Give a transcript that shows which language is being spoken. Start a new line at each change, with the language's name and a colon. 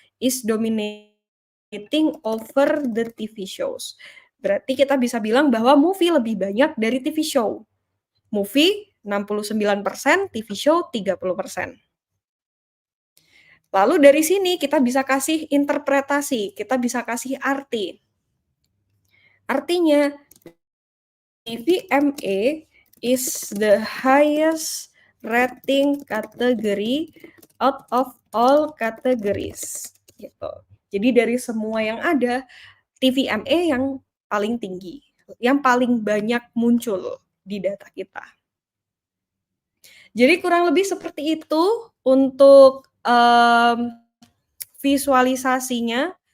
English: Is dominating over the TV shows.
Indonesian: Berarti kita bisa bilang bahwa movie lebih banyak dari TV show. Movie 69%, TV show 30%. Lalu dari sini kita bisa kasih interpretasi, kita bisa kasih arti. Artinya,
English: TVMA is the highest rating category out of all categories.
Indonesian: Gitu. Jadi dari semua yang ada, TVMA yang paling tinggi, yang paling banyak muncul di data kita. Jadi kurang lebih seperti itu untuk visualisasinya.